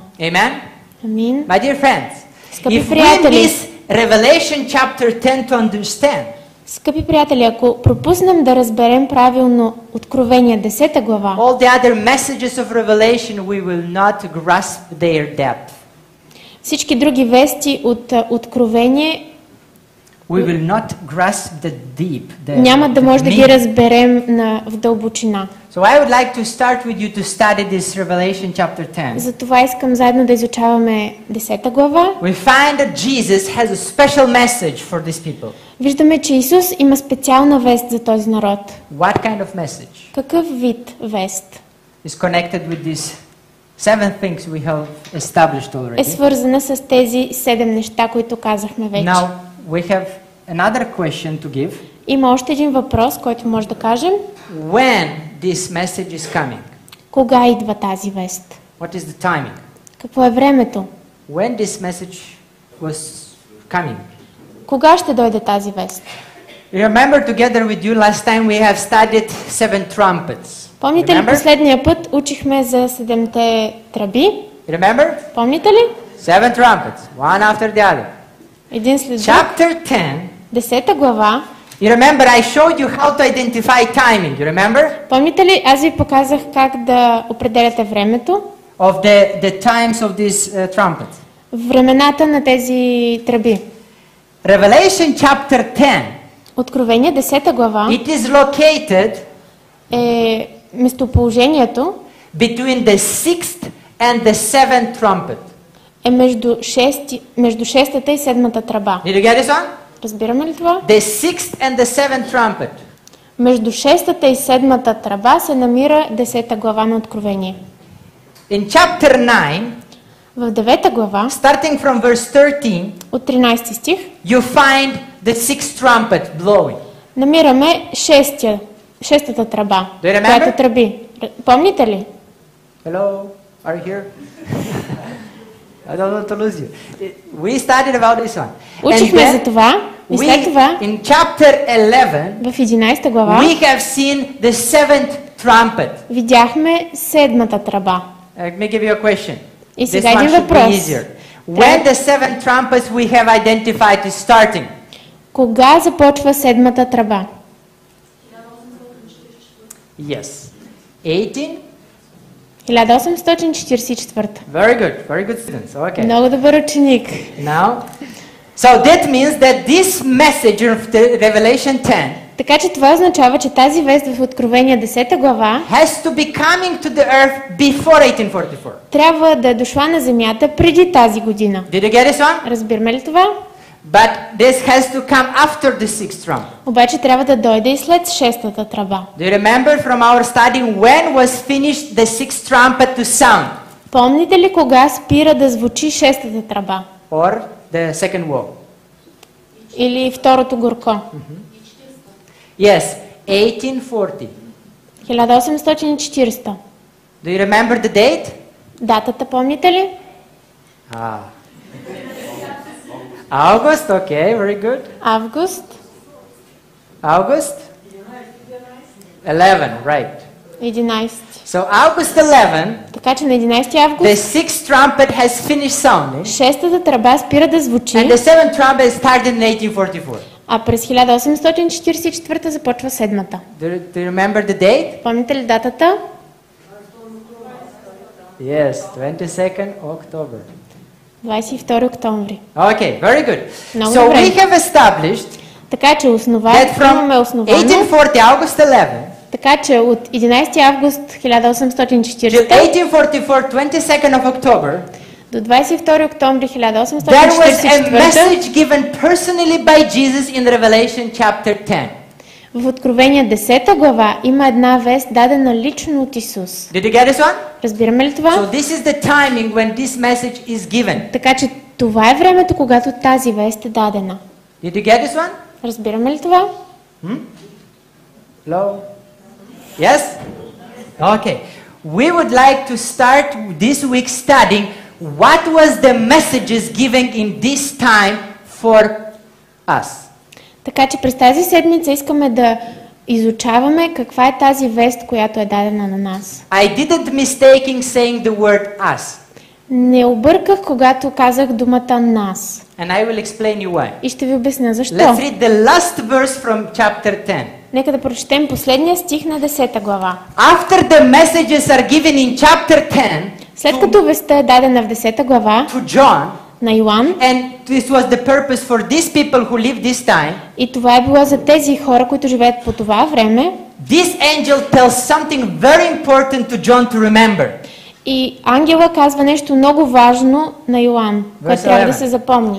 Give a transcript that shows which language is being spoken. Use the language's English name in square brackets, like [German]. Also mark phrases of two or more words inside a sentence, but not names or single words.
[English] Amen? [Bulgarian] Амин. [English] My dear friends, [Bulgarian] Скъпи [English] if we [Bulgarian] приятели, [English] miss Revelation chapter 10 to understand, [Bulgarian] скъпи приятели, ако пропуснем да разберем правилно Откровение 10 глава, [English] all the other messages of Revelation, we will not grasp their depth. [Bulgarian] всички други вести от Откровение [English] We will not grasp the deep, [Bulgarian] няма да може да ги [English] meaning. [Bulgarian] разберем в дълбочина. [English] So I would like to start with you to study this Revelation chapter 10. [Bulgarian] Затова искам заедно да изучаваме 10 глава. [English] We find that Jesus has a special message for these people. [Bulgarian] Виждаме, че Исус има специална вест за този народ. [English] What kind of message [Bulgarian] Какъв вид вест [English] is connected with these 7 things we have established [Bulgarian] е [English] already? [Bulgarian] свързана с тези 7 неща, които казахме вече? [English] Now we have another question to give. [Bulgarian] Има още един въпрос, който може да кажем. [English] When this message is coming? [Bulgarian] Кога идва тази вест? [English] What is the timing? [Bulgarian] Какво е времето? [English] When this message was coming? [Bulgarian] Кога ще дойде тази вест? [English] You remember together with you last time we have studied 7 trumpets. [Bulgarian] Помните ли [English] Remember? [Bulgarian] последния път учихме за 7-те тръби? [English] Remember? [Bulgarian] Помните ли? [English] 7 trumpets, one after the other. [Bulgarian] Един след друг. [English] Chapter 10. [Bulgarian] 10 глава. [English] You remember I showed you how to identify timing. You remember? [Bulgarian] Помните ли, аз ви показах как да определяте времето? [English] Of the times of these trumpets. [Bulgarian] Времената на тези тръби. [English] Revelation chapter 10. [Bulgarian] Откровение 10 глава [English] It is located [Bulgarian] е местоположението [English] between the 6th and the 7th trumpet. [Bulgarian] е между 6-та и 7-та тръба. [English] Did you get this one? [Bulgarian] Разбираме ли това? [English] The 6th and the 7th trumpet. [Bulgarian] Между 6-та и 7-та тръба се намира 10-та глава на Откровение. [English] In chapter 9, [Bulgarian] В 9-та глава, [English] starting from verse 13, [Bulgarian] от 13 стих, [English] you find the 6th trumpet blowing. [Bulgarian] намираме 6-та тръба, [English] Do you remember? [Bulgarian] която тръби. Помните ли? [English] Hello, are you here? I don't want to lose you. We studied about this one. [Bulgarian] Учихме за това и след това [English] in chapter 11, [Bulgarian] в 11 глава [English] we have seen the 7th trumpet. [Bulgarian] видяхме 7-та тръба. [English] Let me give you a question. [Bulgarian] И [English] This [Bulgarian] сега [English] one [Bulgarian] един [English] should be [Bulgarian] въпрос. [English] easier. When the 7 trumpets we have identified is starting? [Bulgarian] Кога започва 7-та тръба? [English] Yes. 18? 1844. Very good students. Okay. [Bulgarian] Много добър ученик. [English] Now, so that means that this message of the Revelation 10 [Bulgarian] Така че това означава, че тази вест в Откровение 10 глава [English] has to be coming to the earth before 1844. [Bulgarian] трябва да е дошла на земята преди тази година. [English] Did you get this one? [Bulgarian] Разбираме ли това? [English] But this has to come after the 6th trumpet. [Bulgarian] Обаче трябва да дойде и след 6-та тръба. [English] Do you remember from our study when was finished the 6th trumpet to sound? [Bulgarian] Помните ли кога спира да звучи 6-та тръба? [English] Or the second woe? [Bulgarian] Или второто горко? [English] Yes, 1840. 1840. Do you remember the date? [Bulgarian] Датата помните ли? [English] August, okay, very good. [Bulgarian] Август. [English] August? 11, right. 11. So August 11, [Bulgarian] Така че на 11 [English] the [Bulgarian] август [English] 6th trumpet has finished sounding, [Bulgarian] 6-та тръба спира да звучи, [English] and the 7th trumpet started in 1844. [Bulgarian] а през 1844 започва 7-та. [English] Do you remember the date? [Bulgarian] Помните ли датата? [English] Yes, 22nd October. [Bulgarian] 22 октомври. [English] Okay, very good. [Bulgarian] Много [English] So [Bulgarian] добре. [English] we have established [Bulgarian] Така че [English] that [Bulgarian] имаме [English] from [Bulgarian] основано, [English] 1840 August 11 [Bulgarian] Така че от 11 август [English] till 1840 1844, 22nd of October, [Bulgarian] до 22 октомври [English] there was a 1844 message given personally by Jesus in Revelation chapter 10. [Bulgarian] в Откровение 10 глава има една вест, дадена лично от Исус. [English] Did you get this one? [Bulgarian] Разбираме ли [English] So [Bulgarian] това? [English] this is the timing when this message is given. [Bulgarian] Така че това е времето, когато тази вест е дадена. [English] Did you get this one? [Bulgarian] Разбираме ли това? [English] Hello? Yes? Okay. We would like to start this week studying what was the messages given in this time for us. [Bulgarian] Така че през тази седмица искаме да изучаваме каква е тази вест, която е дадена на нас. [English] I didn't mistaking saying the word us. [Bulgarian] Не обърках, когато казах думата нас. [English] And I will explain you why. [Bulgarian] И ще ви обясня защо. [English] Let's read the last verse from chapter 10. [Bulgarian] Нека да прочетем последния стих на 10 глава. [English] After the messages are given in chapter 10 [Bulgarian] След като вестта е дадена в 10 глава [English] to John, [Bulgarian] на Йоан, [English] and this was the purpose for these people who live this time, [Bulgarian] и това е било за тези хора, които живеят по това време, [English] this angel tells something very important to John to remember. [Bulgarian] и ангела казва нещо много важно на Йоан, което трябва да се запомни.